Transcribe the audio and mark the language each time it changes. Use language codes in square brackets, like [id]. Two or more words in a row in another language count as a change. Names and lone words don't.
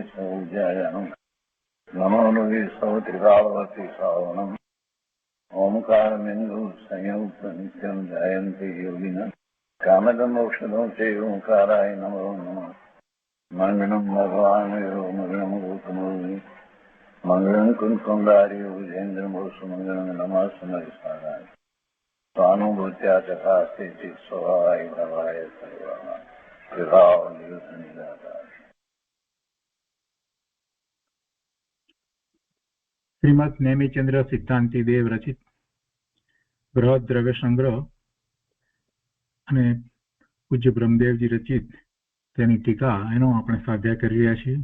[sa] सौज्यायानं नमो लोये सौत्रिकावती सावनं ओंकारमिन्दु संयुक्त नित्यं जयन्ति योगिनः कामदं मोक्षदं चैव ओंकाराय नमो नमः मङ्गलं भगवान् मङ्गलं गौतमोनि मङ्गलं कुञ्कुण्डारि विजेन्द्रमोसुमङ्गलं नमः समरिसाराय स्वानुभूत्या चकास्ते चित् स्वभावाय भवाय सर्वाः विभाव निरुद्ध निराकार। [gu] શ્રીમદ નેમિચંદ્ર સિદ્ધાંતિ દેવ રચિત બૃહદ દ્રવ્ય સંગ્રહ અને પૂજ્ય બ્રહ્મદેવજી રચિત તેની ટીકા એનો આપણે સ્વાધ્યાય કરી રહ્યા છીએ.